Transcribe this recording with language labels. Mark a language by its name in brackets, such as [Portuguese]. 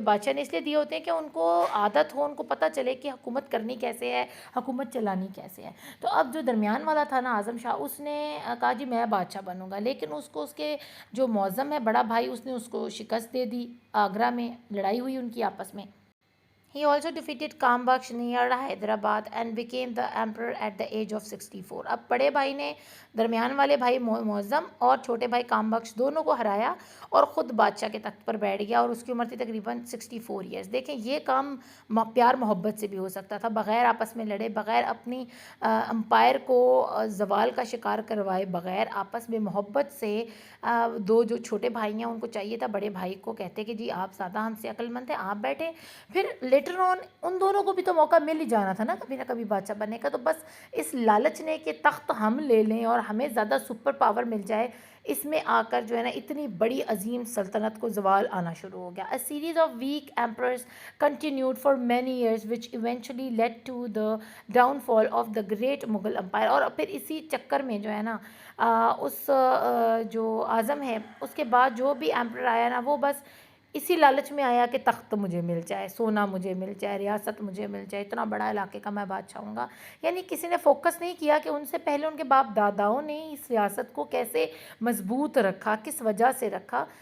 [Urdu] بادشاہ نے اس لیے دیے ہوتے ہیں کہ ان کو عادت ہو، ان کو پتہ چلے کہ حکومت کرنی کیسے ہے، حکومت چلانی کیسے ہے. تو اب جو درمیان والا تھا نا اعظم شاہ، اس نے کہا جی میں بادشاہ بنوں گا، لیکن اس کو اس کے جو معظم ہے بڑا بھائی، اس نے اس کو شکست دے دی. آگرہ میں لڑائی ہوئی ان کی آپس میں. [English] He also defeated Kambaksh near Hyderabad and became the emperor at the age of 64. [Urdu] اب بڑے بھائی نے درمیان والے بھائی معظم اور چھوٹے بھائی کام بخش دونوں کو ہرایا اور خود بادشاہ کے تخت پر بیٹھ گیا، اور اس کی عمر تھی تقریباً 64 ایئرس. دیکھیں یہ کام پیار محبت سے بھی ہو سکتا تھا، بغیر آپس میں لڑے، بغیر اپنی امپائر کو زوال کا شکار کروائے، بغیر آپس میں محبت سے. دو جو چھوٹے بھائی ہیں ان کو چاہیے تھا بڑے بھائی کو کہتے کہ جی آپ زیادہ ہم سے عقل مند ہیں، آپ بیٹھے. پھر [English] later on [Urdu] ان دونوں کو بھی تو موقع مل ہی جانا تھا نا کبھی نہ کبھی بادشاہ بننے کا. تو بس اس لالچ نے کہ تخت ہم لے لیں اور ہمیں زیادہ سپر پاور مل جائے، اس میں آ کر جو ہے نا اتنی بڑی عظیم سلطنت کو زوال آنا شروع ہو گیا. [English] A series of weak emperors continued for many years which eventually led to the downfall of the great Mughal empire. [Urdu] اور پھر اسی چکر میں جو ہے نا اس جو اعظم ہے اس کے بعد جو بھی ایمپرر آیا نا وہ بس اسی لالچ میں آیا کہ تخت مجھے مل جائے، سونا مجھے مل جائے، ریاست مجھے مل جائے، اتنا بڑا علاقے کا میں بادشاہ ہوں گا. یعنی کسی نے فوکس نہیں کیا کہ ان سے پہلے ان کے باپ داداؤں نے اس ریاست کو کیسے مضبوط رکھا، کس وجہ سے رکھا.